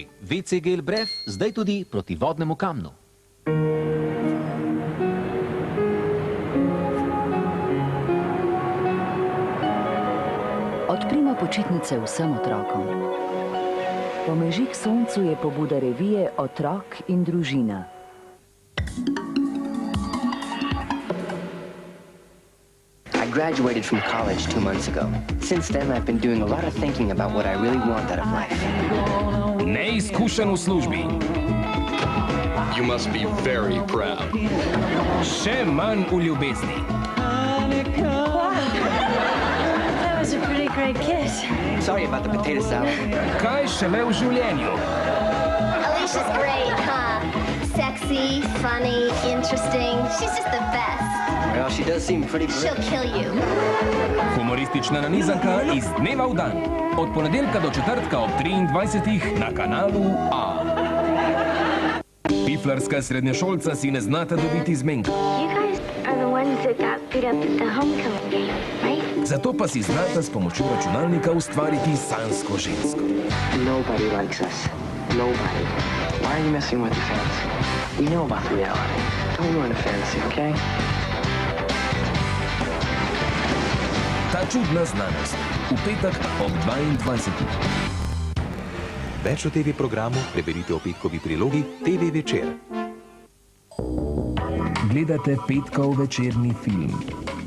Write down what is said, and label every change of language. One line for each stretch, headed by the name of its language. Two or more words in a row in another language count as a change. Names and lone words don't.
Slovenian: WC gel Bref zdaj tudi proti vodnemu kamnu. Odprimo počitnice vsem otrokom. Pomeži k soncu je pobuda revije Otrok in družina.
English: I graduated from college 2 months ago. Since then, I've been doing a lot of thinking about what I really want out of life.
Slovenian: Neizkušen v službi.
English: You must be very proud.
Slovenian: Še manj v ljubezni.
English: That was a pretty great kiss. Sorry about the potato salad.
Slovenian: Kaj šele v življenju?
English: Alicia's great, huh? Sexy, funny, interesting. She's just the best. Well, she does seem pretty good. She'll kill you.
Slovenian: Humoristična nanizanka iz dneva v dan. Od ponedeljka do četrtka ob 23. na kanalu A. Piflarska srednješolca si ne znata dobiti zmenka.
English: You guys are the ones that got beat up at the homecoming game, right?
Slovenian: Zato pa si znata s pomočjo računalnika ustvariti sanjsko žensko.
English: Nobody likes us. Nobody. Why are you messing with the fantasy? We know about the reality. Don't ruin the fantasy, okay?
Slovenian: Ta čudna znanost. V petek ob 22. Več o TV programu preberite o petkovi prilogi TV Večer. Gledate petkov večerni film.